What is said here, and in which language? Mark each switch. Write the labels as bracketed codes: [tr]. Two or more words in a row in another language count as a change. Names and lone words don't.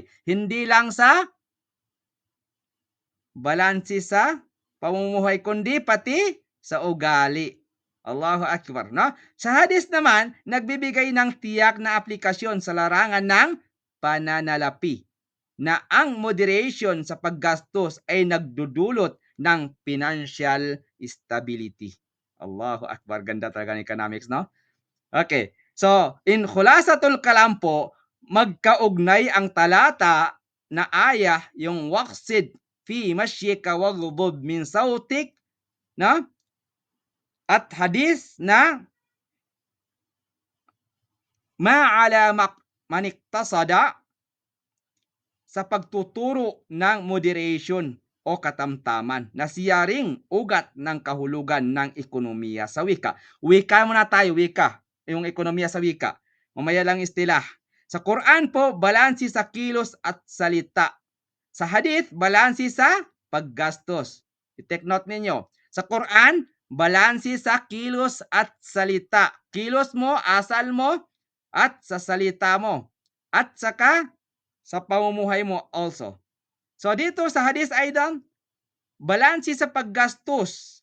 [tl] Hindi lang sa balansi sa pamumuhay, kundi pati sa ugali. [ar] الله أكبر. [tl] No? Sa hadis naman, nagbibigay ng tiyak na aplikasyon sa larangan ng pananalapi na ang moderation sa paggastos ay nagdudulot ng [en] financial stability. [ar] الله أكبر. [tl] Ganda talaga ng economics, no? Okay. So, in [ar] خلاصة الكلام [tl] po, magkaugnay ang talata na aya, yung [ar] واقصد في مشيك واغضض من صوتك, [tl] no? At hadis na [ar] ما عال من اقتصد [tl] sa pagtuturo ng moderation o katamtaman na siya ring ugat ng kahulugan ng ekonomiya sa wika. Wika muna tayo, wika. Yung ekonomiya sa wika. Mamaya lang istilah. Sa Quran po, balansi sa kilos at salita. Sa hadith, balansi sa paggastos. I-take note ninyo. Sa Quran, balansi sa kilos at salita. Kilos mo, asal mo, at sa salita mo. At saka sa pamumuhay mo also. So dito sa hadis aidan, balansi sa paggastos.